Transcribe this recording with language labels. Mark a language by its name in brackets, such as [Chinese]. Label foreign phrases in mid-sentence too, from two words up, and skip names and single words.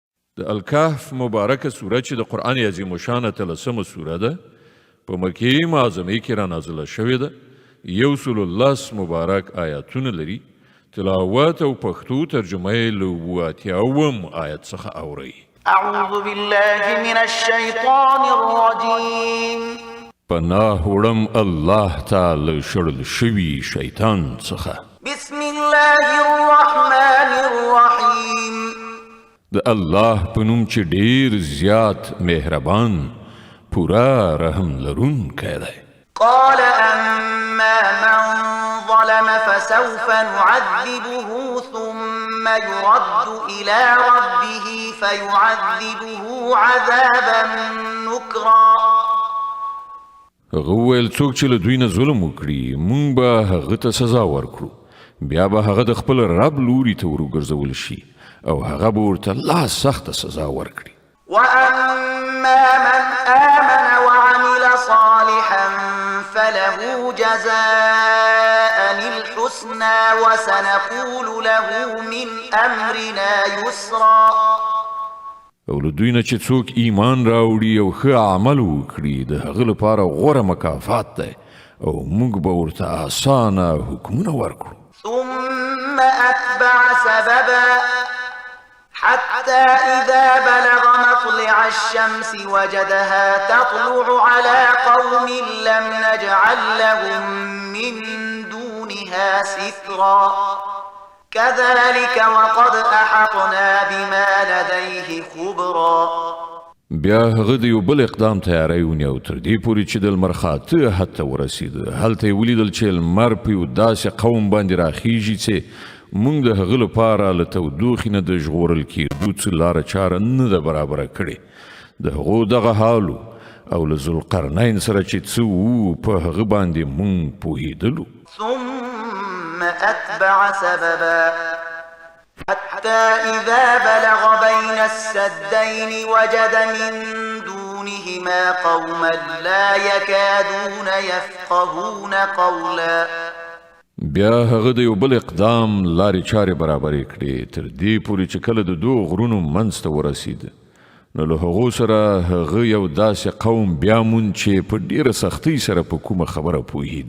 [Pashto] د الکهف مبارکه سوره چې د قرآن عظیم الشان 13مه سوره ده په مکې معظمه کې را نازله شوې ده. 110 مبارک آیاتونه لري. تلاوت او پښتو ترجمه یې له 87 آیت څخه اورئ. [Arabic] اعوذ بالله من الشیطان الرجیم. [Pashto] پناه وړم الله تعالی شړل شوي شیطان څخه. [Arabic] بسم الله الرحمن الرحیم. [Pashto] د الله په نوم چې ډیر زیات مهربان پورا رحم لرونکی دی. [Arabic] قال اما من ظلم فسوف نعذبه ثم يرد الى ربه فيعذبه عذابا نكرا. [Pashto] هغه ویل څوک چې له دوی نه ظلم وکړي مونږ به هغه ته سزا ورکړو بیا به هغه د خپل رب لوري ته ورګرځول شي او هغه به ورته لا سخته سزا ورکړي. [Arabic] واما من آمن وعمل صالحا فله جزاء الحسنى وسنقول له من امرنا يسرا. [Pashto] او له دوی نه چې څوک ایمان راوړي او ښه عمل وکړي د هغه لپاره غوره مکافات دی او موږ به ورته اسانه حکمونه ورکړو. [Arabic] ثم اتبع سببا حتى إذا بلغ مطلع الشمس وجدها تطلع على قوم لم نجعل لهم من دونها سترا. كذلك وقد أحطنا بما لديه خبرا. [Pashto] بیا هغه د یو بل اقدام تیاری ونیو تر دې پورې چې د لمر خاته حتی ورسېده. هلته یې ولیدل چې لمر په یو داسې قوم باندې راخیږي چې مونږ د هغه لپاره له تودوخې نه د ژغورل کېدو څه لاره چاره نه ده برابره کړې. د هغو دغه حالو او له ذوالقرنین سره چې څه وو په هغه باندې مونږ پوهېدلو. [Arabic] ثم أتبع سببا حتى إذا بلغ بين السدين وجد من دونهما قوما لا يكادون يفقهون قولا. [Pashto] بیا هغه د یو بل اقدام لارې چارې برابرې کړې تر دې پورې چې کله د دوه غرونو منځ ته ورسېد نو له هغو سره هغه یو داسې قوم بیا موند چې په ډېره سختۍ سره په کومه خبره پوهېده.